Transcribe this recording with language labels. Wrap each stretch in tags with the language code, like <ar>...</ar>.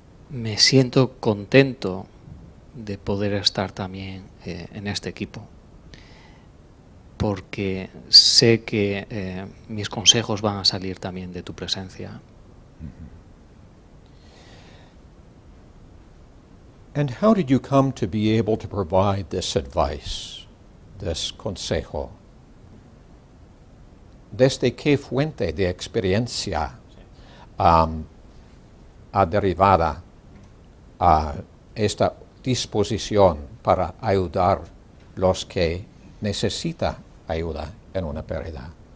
<es>Me siento contento de poder estar también en este equipo, porque sé que mis consejos van a salir también de tu presencia.</es> <en>And how did you come to be able to provide this advice, this consejo?</en> <es>¿Desde qué fuente de experiencia ha derivado a esta disposición para ayudar los que necesitan ayuda en una pérdida?</es>